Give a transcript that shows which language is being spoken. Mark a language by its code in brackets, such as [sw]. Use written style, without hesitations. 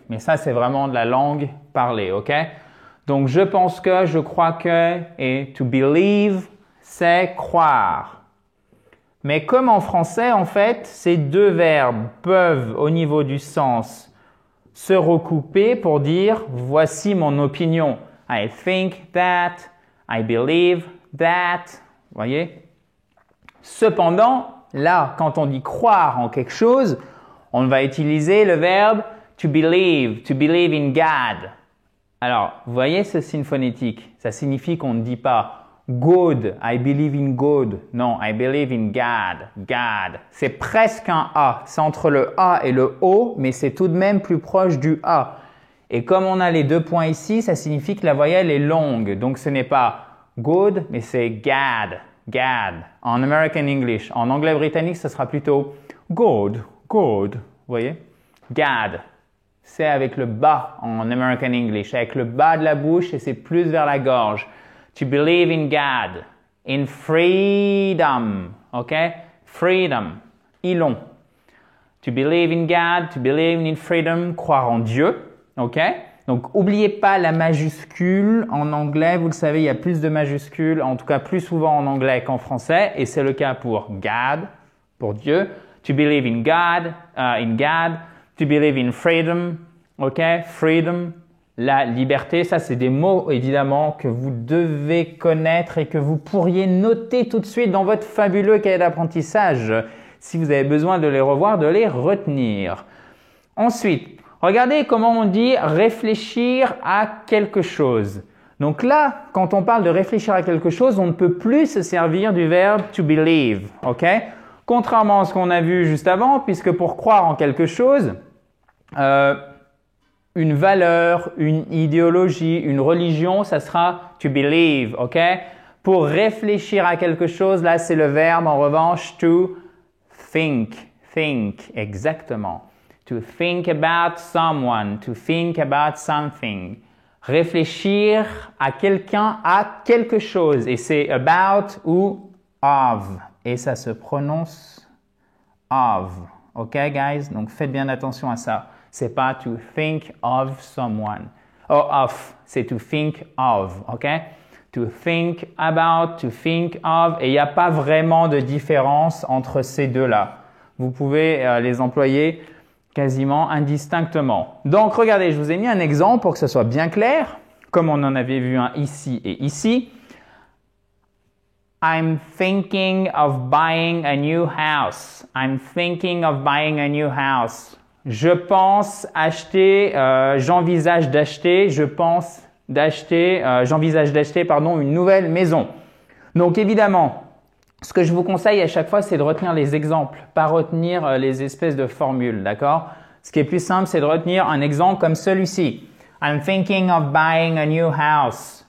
[fr] Mais ça, c'est vraiment de la langue parlée, ok? Donc, je pense que, je crois que, et to believe, c'est croire. Mais comme en français, en fait, ces deux verbes peuvent, au niveau du sens, se recouper pour dire « voici mon opinion ». [en] I think that, I believe that, [fr] vous voyez? Cependant, là, quand on dit croire en quelque chose, on va utiliser le verbe [en] to believe in God. [fr] Alors, vous voyez ce signe phonétique? Ça signifie qu'on ne dit pas God, [en] I believe in God. Non, I believe in God, God. [fr] C'est presque un A. C'est entre le A et le O, mais c'est tout de même plus proche du A. Et comme on a les deux points ici, ça signifie que la voyelle est longue. Donc, ce n'est pas good, mais c'est God, God. En American English. En anglais britannique, ce sera plutôt good, good. Vous voyez? God. C'est avec le bas en American English, avec le bas de la bouche et c'est plus vers la gorge. [en] To believe in God, in freedom, ok? Freedom, ilon. To believe in God, to believe in freedom, [fr] croire en Dieu, [en] ok? [fr] Donc, n'oubliez pas la majuscule en anglais. Vous le savez, il y a plus de majuscules, en tout cas plus souvent en anglais qu'en français, et c'est le cas pour God, pour Dieu. [en] To believe in God, to believe in freedom, ok? [fr] Freedom, la liberté, ça c'est des mots évidemment que vous devez connaître et que vous pourriez noter tout de suite dans votre fabuleux cahier d'apprentissage si vous avez besoin de les revoir, de les retenir. Ensuite, regardez comment on dit réfléchir à quelque chose. Donc là, quand on parle de réfléchir à quelque chose, on ne peut plus se servir du verbe to believe, ok? Contrairement à ce qu'on a vu juste avant, puisque pour croire en quelque chose, une valeur, une idéologie, une religion, ça sera to believe, ok? Pour réfléchir à quelque chose, là, c'est le verbe, en revanche, to think, exactement. [en] To think about someone, to think about something. [fr] Réfléchir à quelqu'un, à quelque chose. Et c'est about ou of. Et ça se prononce of. [en] OK, guys? [fr] Donc, faites bien attention à ça. C'est pas [en] to think of someone. Oh, of. C'est to think of. OK? To think about, to think of. [fr] Et il n'y a pas vraiment de différence entre ces deux-là. Vous pouvez les employer quasiment indistinctement. Donc, regardez, je vous ai mis un exemple pour que ce soit bien clair, comme on en avait vu un ici et ici. [en] I'm thinking of buying a new house. I'm thinking of buying a new house. [fr] Je pense acheter, j'envisage d'acheter, je pense j'envisage d'acheter, pardon, une nouvelle maison. Donc évidemment, ce que je vous conseille à chaque fois, c'est de retenir les exemples, pas retenir les espèces de formules, d'accord? Ce qui est plus simple, c'est de retenir un exemple comme celui-ci. [en] I'm thinking of buying a new house.